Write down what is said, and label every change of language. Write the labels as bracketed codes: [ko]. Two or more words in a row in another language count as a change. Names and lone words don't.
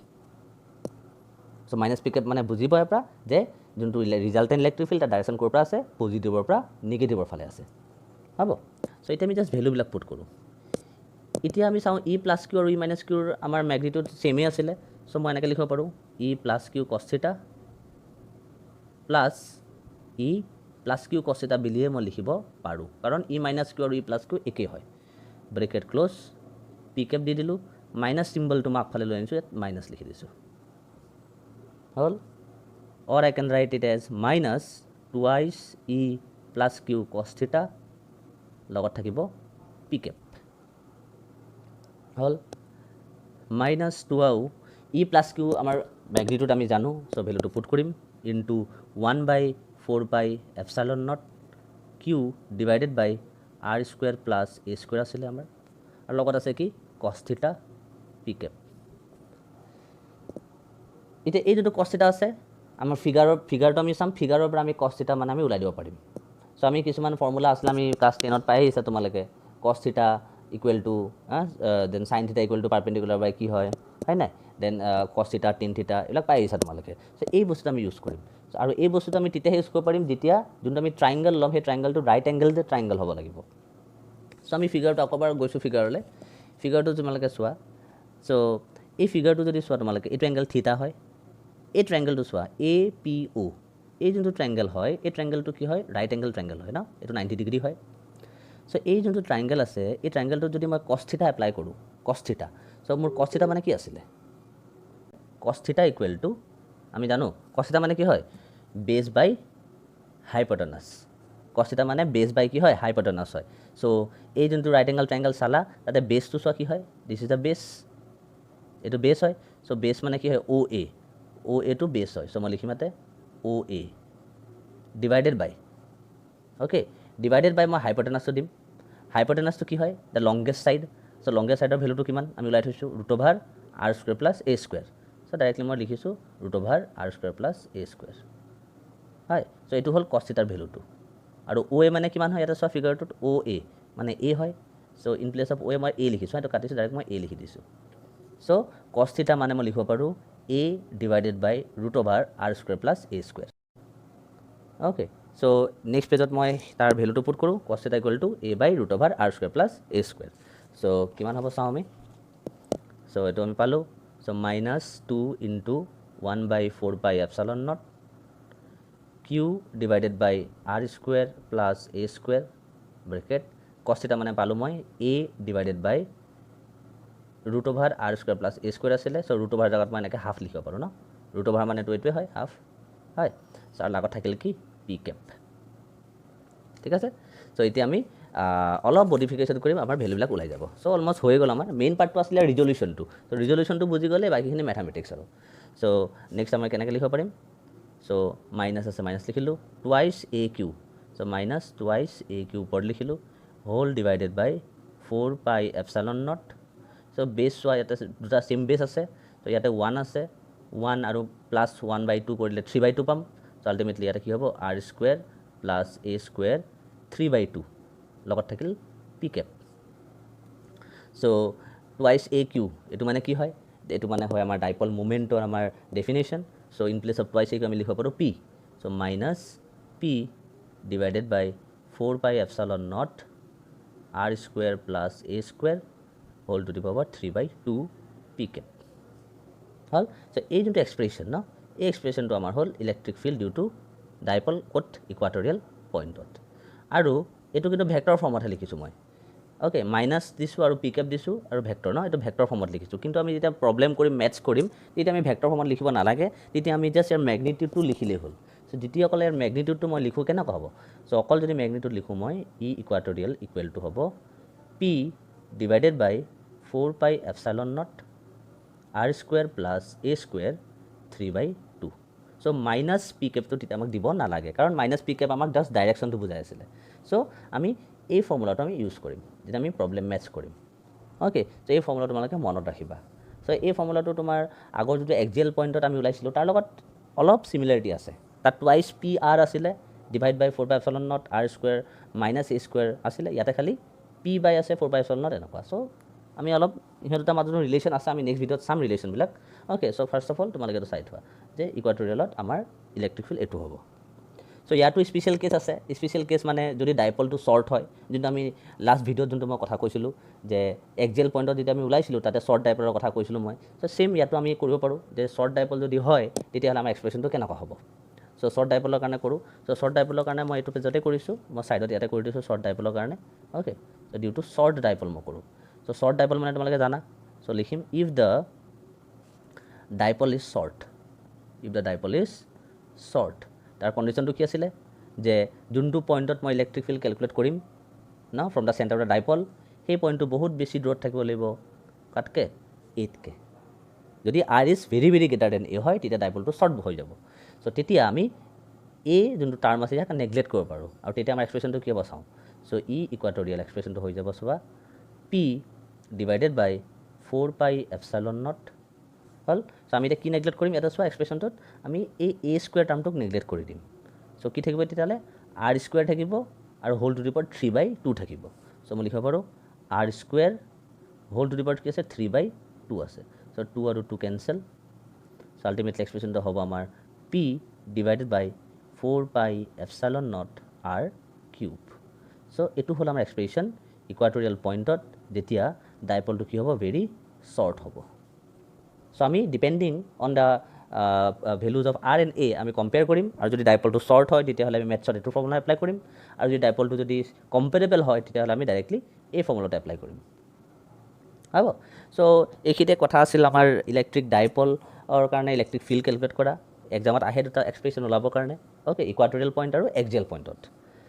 [en] so minus p cap [as] মানে বুজিব ইয়াৰ পৰা যে যোনটো [en] resultant electric field direction [as] ক'ৰ পৰা আছে পজিটিভৰ পৰা নেগেটিভৰ ফালে আছে হ'ব সো এতিয়া আমি জাস্ট ভ্যালুবিলাক পুট কৰো এতিয়া আমি চাওঁ [en] e plus q [as] আৰু [en] e minus q [as] আমাৰ ম্যাগনিটিউড সেমে আছিল সো মই এনেকৈ লিখিব পাৰো [en] e plus q cos theta plus e plus q cos theta [as] বুলিয়ে মই লিখিব পাৰো কাৰণ [en] e minus q [as] আৰু [en] e plus q [as] একে হয় [en] bracket close p cap [as] দি দিলো মাইনাস সিম্বলটো মই আগফালে লৈ আনিছো ইয়াত মাইনাস লিখি দিছো হল [en] or I can write it as minus twice e plus q cos theta [as] লগত থাকিব [en] p cap [as] হল [en] minus 2 e plus q [as] আমাৰ ম্যাগনিটিউড আমি জানো সো ভ্যালুটো পুট কৰিম [en] into 1/4 pi epsilon naught q divided by r square plus a square [as] আছিল আমাৰ আৰু লগত আছে কি [en] cos theta p cap [as] এতিয়া এই যেটো [en] cos theta [as] আছে আমাৰ ফিগাৰটো আমি চাম ফিগাৰৰ পৰা আমি [en] cos theta [as] মানে আমি উলাই দিব পাৰিম সো আমি কিছুমান ফৰ্মুলা আছিল আমি ক্লাস 10 ত পাই আহিছে তোমালোকে [en] cos theta equal to then sin theta equal to perpendicular by [as] কি হয় হয় না [en] then cos theta tan theta [as] এলা পাই আহিছে তোমালোকে সো এই বস্তুটো আমি ইউজ কৰিম আৰু এই বস্তুটো আমি তেতিয়া ইউজ কৰিব পাৰিম যেতিয়া যোনটো আমি ট্ৰায়াঙ্গল লম সেই ট্ৰায়াঙ্গলটো [en] right angle [as] যে ট্ৰায়াঙ্গল হ'ব লাগিব সো আমি ফিগাৰটো আকবাৰ গৈছো ফিগাৰলে ফিগাৰটো তোমালোকে চোৱা সো এই ফিগাৰটো যদি চোৱা তোমালোকে এইটো এংগল থিটা হয় এই ট্ৰায়াঙ্গলটো চোৱা APO এই যোনটো ট্ৰায়াঙ্গল হয় এই ট্ৰায়াঙ্গলটো কি হয় [en] right angle triangle [as] হয় না এটো 90 ডিগ্ৰী হয় সো এই যোনটো ট্ৰায়াঙ্গল আছে এই ট্ৰায়াঙ্গলটো যদি মই [en] cos theta apply [as] কৰো [en] cos theta so [as] মোৰ [en] cos theta [as] মানে কি আছিল [en] cos theta equal to [as] আমি জানো [en] cos theta [as] মানে কি হয় [en] base by hypotenuse cos theta [as] মানে [en] base by [as] কি হয় hypotenuse হয় so এই যোনটো [en] right angle triangle [as] চালা তাতে base টো চোৱা কি হয় [en] this is the base [as] এটো base হয় [en] so base [as] মানে কি হয় OA টো base হয় so মই লিখিম ইয়াতে [en] OA divided by okay divided by [as] মই hypotenuse টো দিম hypotenuse টো কি হয় [en] the longest side so longest side [as] ৰ ভ্যালু টো কিমান আমি উলাই থৈছো [en] √r² + a² so directly [as] মই লিখিছো [en] √r² + a² [as] হয় so এটো হল [en] cos theta [as] ৰ ভ্যালু টো আৰু OA মানে কিমান হয় এটা চোৱা ফিগাৰটোত OA মানে a হয় [en] so in place of OA [as] মই a লিখিছো এটা কাটিছো ডাইৰেক্ট মই a লিখি দিছো so [en] cos theta [as] মানে মই লিখিব পাৰো [en] a divided by √r² + a². Okay, so next page [as] মই তাৰ ভ্যালুটো পুট কৰো [en] cos theta = a by √r² + a². [as] so কিমান হ'ব চাও আমি so এটো আমি পালো [en] so -2 * 1 by 4 pi epsilon naught q divided by r² + a² bracket cos theta [as] মানে পালো মই [en] a divided by √r² + a² [as] আছিলে so √r জাগাত মই এনেকে হাফ লিখিব পাৰো ন √r মানে তো এটোই হয় হাফ হয় সার লাগত থাকিল কি [en] p cap [as] ঠিক আছে so এতিয়া আমি অলপ মডিফিকেশন কৰিম আমাৰ ভ্যালু বিলাক ওলাই যাব [en] so almost [as] হৈ গল আমাৰ মেইন পাৰ্টটো আছিল ৰিজল্যুশনটো so ৰিজল্যুশনটো বুজি গলে বাকিখিনি ম্যাথমেটিক্স আৰু [en] so next [as] আমি কেনেকৈ লিখিব পাৰিম [en] so minus [as] আছে মাইনাস লিখিলো [en] twice aq so minus twice aq [as] ওপৰত লিখিলো [en] whole divided by 4 pi epsilon naught so base [as] সোয়া ইয়াতে দুটা [en] same base [as] আছে তো ইয়াতে 1 আছে 1 আৰু প্লাস 1/2 কৰিলে 3/2 পাম [en] so ultimately [as] ইয়াতে কি হ'ব r² + a² 3/2 লগত থাকিল [en] p cap so twice aq [as] এটো মানে কি হয় এটো মানে হয় আমাৰ ডাইপল মোমেন্টৰ আমাৰ ডেফিনিশন [en] so in place of twice aq [as] আমি লিখিব পাৰো [en] p so minus p divided by 4 pi epsilon naught r² + a² whole to the power 3/2 p cap [as] হল so এই যোনটো এক্সপ্ৰেশন ন এই এক্সপ্ৰেশনটো আমাৰ হল [en] electric field due to dipole [as] কট ইকুৱেটৰিয়েল পইণ্টত আৰু এটো কিন্তু ভেক্টৰ ফৰ্মত লিখিছো মই ওকে মাইনাস দিছো আৰু p cap দিছো আৰু ভেক্টৰ ন এটো ভেক্টৰ ফৰ্মত লিখিছো কিন্তু আমি যেতিয়া প্ৰবলেম কৰিম ম্যাথছ কৰিম তেতিয়া আমি ভেক্টৰ ফৰ্মত লিখিব নালাগে তেতিয়া আমি জাস্ট ইয়াৰ ম্যাগনিটিউডটো লিখিলে হল সো দ্বিতীয় অকল ইয়াৰ ম্যাগনিটিউডটো মই লিখো কেনেকৈ হ'ব সো অকল যদি ম্যাগনিটিউড লিখো মই [en] e equatorial equal to [as] হ'ব [en] p divided by 4 pi epsilon naught [as] r² + a² 3/2 [en] so minus p cap [as] to তেতিয়া আমাক দিব নালাগে কাৰণ [en] minus p cap [as] আমাক জাস্ট ডাইৰেকশনটো বুজাই আছিল so আমি এই ফৰ্মুলাটো আমি ইউজ কৰিম যেতিয়া আমি [en] problem maths [as] কৰিম [en] okay so [as] এই ফৰ্মুলাটো তোমালোকে মনত ৰাখিবা so এই ফৰ্মুলাটো তোমাৰ আগৰ যেটো এক্সিয়েল পইণ্টত আমি উলাইছিলো তাৰ লগত অলপ সিমিলাৰিটি আছে তাত [en] twice pr [as] আছিলে [en] divide by 4 pi epsilon naught r² - a² [as] আছিলে ইয়াতে খালি [en] p by [as] আছে [en] 4 pi epsilon naught [as] এনেকুৱা so আমি অলপ ইহঁতৰ মাজত ৰিলেশন আছে আমি নেক্সট ভিডিওত [en] some relation [as] বিলাক [en] okay so first of all [as] তোমালোকে তো চাই থোৱা যে ইকুৱেটৰিয়েলত আমাৰ [en] electric field [as] এটো হ'ব সো ইয়াতো [en] special case [as] আছে [en] special case [as] মানে যদি ডাইপলটো শর্ট হয় যেটা আমি লাস্ট ভিডিওত যোনটো মই কথা কৈছিলো যে এক্সিয়েল পইণ্টত যেতিয়া আমি উলাইছিলো তাতে শর্ট ডাইপলৰ কথা কৈছিলো মই [en] so same [as] ইয়াতো আমি কৰিব পাৰো যে [en] short dipole [as] যদি হয় তেতিয়া আমাৰ এক্সপ্ৰেশনটো কেনেকৈ হ'ব সো শর্ট ডাইপলৰ কাৰণে কৰো সো শর্ট ডাইপলৰ কাৰণে মই এটো পেজতে কৰিছো মই সাইডত ইয়াতে কৰি দিছো শর্ট ডাইপলৰ কাৰণে [en] okay so due to short dipole [as] মই কৰো [en] so short dipole [as] মানে তোমালোকে জানা so লিখিম [en] if the dipole is [as] short তাৰ কন্ডিশনটো কি আছিল যে যোনটো পইণ্টত মই [en] electric field calculate [as] কৰিম না [en] from the center of the dipole [as] সেই পইণ্টটো বহুত বেছি দূৰত থাকিব লাগিব কাটকে 8 কে যদি [en] r is very greater than a [as] হয় তেতিয়া ডাইপলটো শর্ট হৈ যাব so তেতিয়া আমি a যোনটো টার্ম আছে ইয়াক নেগলেক্ট কৰিব পাৰো আৰু তেতিয়া আমাৰ এক্সপ্ৰেশনটো কি হ'ব চাও [en] so e equatorial [as] এক্সপ্ৰেশনটো হৈ যাব সবা [en] p divided by 4 pi epsilon naught [as] হল সো আমি এটা কি নেগলেক্ট কৰিম এটা সোয়া এক্সপ্ৰেশনটোত আমি এই a² টার্মটোক নেগলেক্ট কৰি দিম সো কি থাকিব তেতিয়ালে r² থাকিব আৰু [en] whole to the power 3/2 [as] থাকিব সো মই লিখিব পাৰো [en] r² whole to the power [as] কি আছে 3/2 আছে সো 2 আৰু 2 কেনসেল [en] so ultimately [as] এক্সপ্ৰেশনটো হ'ব আমাৰ [en] p divided by 4 pi epsilon naught r³ [as] সো এটো হল আমাৰ এক্সপ্ৰেশন ইকুৱেটৰিয়েল পইণ্টত যেতিয়া ডাইপলটো কি হ'ব [en] very short [as] হ'ব সো আমি [en] depending on the values of r and a [as] আমি কম্পেয়াৰ কৰিম আৰু যদি ডাইপলটো শর্ট হয় তেতিয়া হলে আমি মেথছত এটো ফৰ্মুলা এপ্লাই কৰিম আৰু যদি ডাইপলটো যদি কম্পেৰেবল হয় তেতিয়া হলে আমি ডাইৰেক্টলি এই ফৰ্মুলাটো এপ্লাই কৰিম হ'ব সো এইখিতে কথা আছিল আমাৰ ইলেক্ট্ৰিক ডাইপলৰ কাৰণে [en] electric field calculate [as] কৰা এক্সামত আহে দুটা এক্সপ্ৰেশন ওলাবৰ কাৰণে [en] okay equatorial point [as] আৰু এক্সিয়েল পইণ্টত